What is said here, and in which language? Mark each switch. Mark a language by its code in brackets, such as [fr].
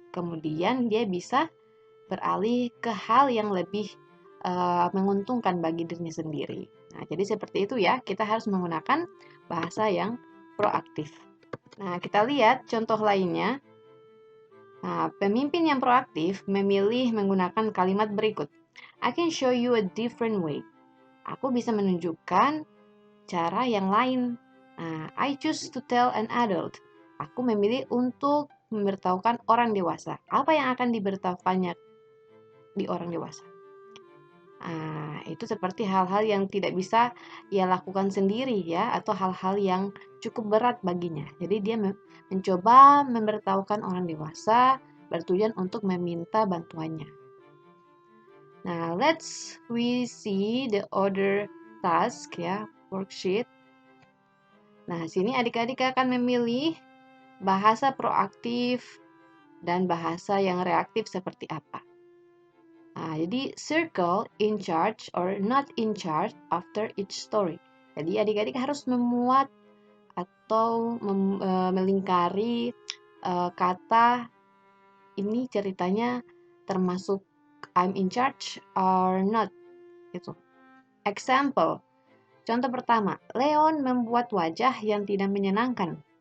[id] Kemudian dia bisa beralih ke hal yang lebih menguntungkan bagi dirinya sendiri. Nah, jadi seperti itu ya, kita harus menggunakan bahasa yang proaktif. Nah, kita lihat contoh lainnya. Nah, pemimpin yang proaktif memilih menggunakan kalimat berikut. [en] I can show you a different way. [id] Aku bisa menunjukkan cara yang lain. Nah, [en] I choose to tell an adult. [id] Aku memilih untuk memberitahukan orang dewasa. Apa yang akan diberitahukannya di orang dewasa? Nah, itu seperti hal-hal yang tidak bisa ia lakukan sendiri ya, atau hal-hal yang cukup berat baginya. Jadi dia mencoba memberitahukan orang dewasa bertujuan untuk meminta bantuannya. Nah, [en] we see the other task [id] ya, [en] worksheet. [id] Nah, sini adik-adik akan memilih bahasa proaktif dan bahasa yang reaktif seperti apa. Nah, jadi [en] circle in charge or not in charge after each story. [id] Jadi adik-adik harus memuat atau melingkari kata ini ceritanya termasuk [en] I'm in charge or not [id] gitu. [en] Example. [id] Contoh pertama, Leon membuat wajah yang tidak menyenangkan.